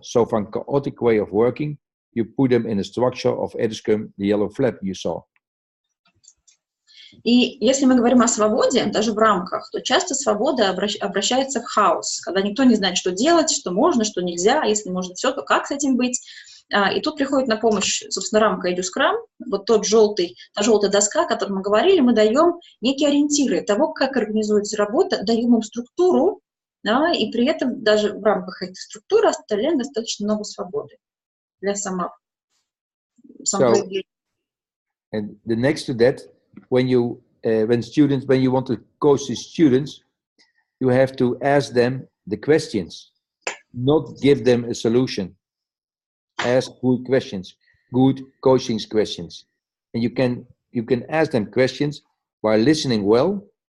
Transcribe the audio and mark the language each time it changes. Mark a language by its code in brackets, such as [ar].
[en] So from chaotic way of working, you put them in a structure of edscrum, the yellow flap you saw. [ru] И если мы говорим о свободе, даже в рамках, то часто свобода обращается в хаос, когда никто не знает, что делать, что можно, что нельзя, а если можно все, то как с этим быть. И тут приходит на помощь, собственно, рамка edscrum, вот та желтая доска, о которой мы говорили, мы даем некие ориентиры того, как организуется работа, даем им структуру, да, и при этом даже в рамках этой структуры оставляем достаточно много свободы для самопоявления. [en] And the next to that, when you want to coach the students, you have to ask them the questions, not give them a solution. Ask good questions, good coaching questions, and you can ask them questions by listening well.